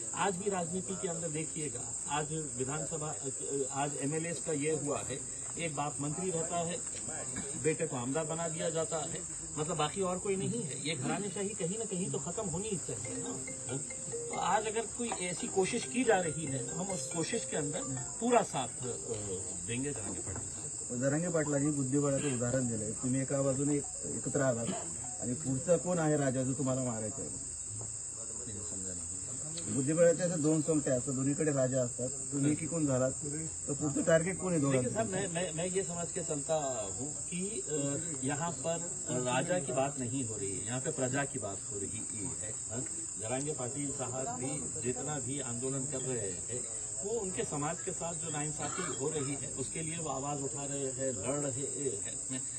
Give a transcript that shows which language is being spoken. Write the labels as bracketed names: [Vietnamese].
[Hindi] आज भी राजनीति के अंदर देखिएगा, आज विधानसभा, आज एमएलए का ये हुआ है, एक बाप मंत्री रहता है, बेटे को आमदार बना दिया जाता है, मतलब बाकी और कोई नहीं है. ये घरानेशाही कहीं न कहीं तो खत्म होनी चाहिए ना. तो आज अगर कोई ऐसी कोशिश की जा रही है तो हम उस कोशिश के अंदर पूरा साथ देंगे जरांगे पाटील. [Marathi] जरांगे पाटलांनी बुद्धिबळाचं उदाहरण दिलंय. तुम्ही एका बाजूने एकत्र आलात आणि पुढचा कोण आहे राजा जो तुम्हाला मारायचा आहे? बुद्धिबळाच्या असं 2 सोंगट्या असतात, दोन्हीकडे राजा असतात, तुम्ही की कोण झालात तर पुढचं टार्गेट कोण आहे दोघांचं? [Hindi] साहब मैं ये समझ के चलता हूँ कि यहाँ पर राजा की बात नहीं हो रही है, यहाँ पे प्रजा की बात हो रही है. जरांगे पाटिल साहब भी जितना भी आंदोलन कर रहे हैं वो उनके समाज के साथ जो नाइंसाफी हो रही है उसके लिए वो आवाज उठा रहे हैं, लड़ रहे हैं.